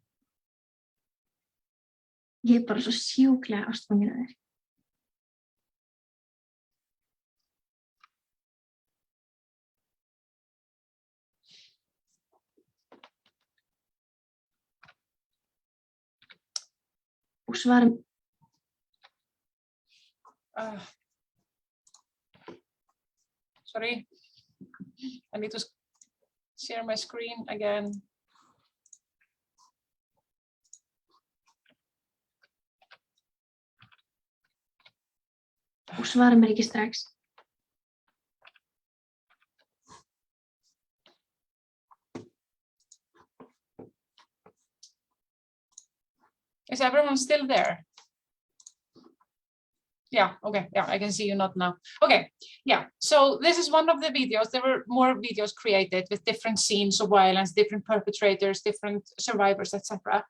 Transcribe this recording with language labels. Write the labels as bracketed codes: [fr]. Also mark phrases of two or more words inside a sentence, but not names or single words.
[is] Ég bara svo sjúklega ástfangin af þér. Og svarar... [en] Sorry, I need to share my screen again. [is] Og svarar mér ekki strax. [en] Is everyone still there? Yeah, okay, yeah, I can see you not now. Okay, yeah, so this is one of the videos. There were more videos created with different scenes of violence, different perpetrators, different survivors, etc.